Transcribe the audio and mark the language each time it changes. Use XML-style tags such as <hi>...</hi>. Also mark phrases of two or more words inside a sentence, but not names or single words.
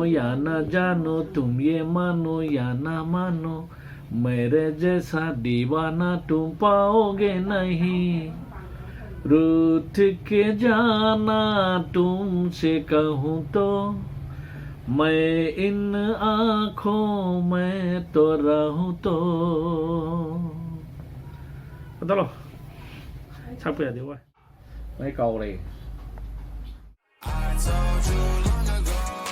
<hi>या ना जानो तुम ये मानो या ना मानो मेरे जैसा दीवाना तुम पाओगे नहीं रूठ के जाना तुमसे कहूँ तो मैं इन आँखों में तो रहूँ तो</hi> <vi>Đó rồi sắp bây giờ đi qua mấy câu này</vi>